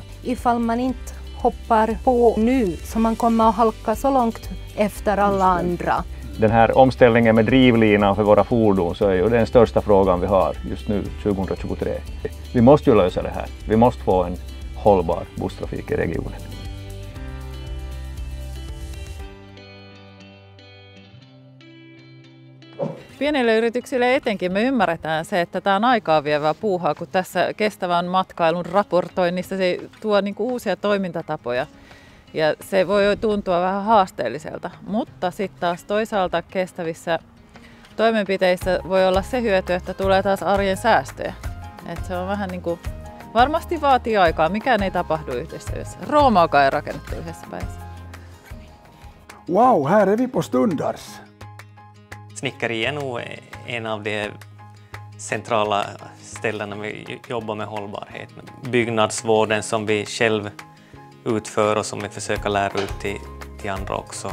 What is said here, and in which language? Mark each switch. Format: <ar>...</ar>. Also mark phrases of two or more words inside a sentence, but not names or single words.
<sv>Ifall man inte hoppar på nu så man kommer att halka så långt efter alla andra. Den här omställningen med drivlinan för våra fordon så är ju den största frågan vi har just nu 2023. Vi måste ju lösa det här. Vi måste få en hållbar busstrafik i regionen.</sv> <fi>Pienille yrityksille etenkin me ymmärretään se, että tämä on aikaa vievää puuhaa, kun tässä kestävän matkailun raportoinnissa se tuo niinku uusia toimintatapoja. Ja se voi tuntua vähän haasteelliselta, mutta sitten taas toisaalta kestävissä toimenpiteissä voi olla se hyöty, että tulee taas arjen säästöjä. Et se on vähän niin kuin, varmasti vaatii aikaa, mikään ei tapahdu yhdessä yössä. Roomaakaan ei rakennettu yhdessä päivässä.</fi> <sv>Wow, här är vi på Stundars. Snickeri är nog en av de centrala ställena vi jobbar med hållbarhet. Byggnadsvården som vi själv utför och som vi försöker lära ut till andra också.</sv>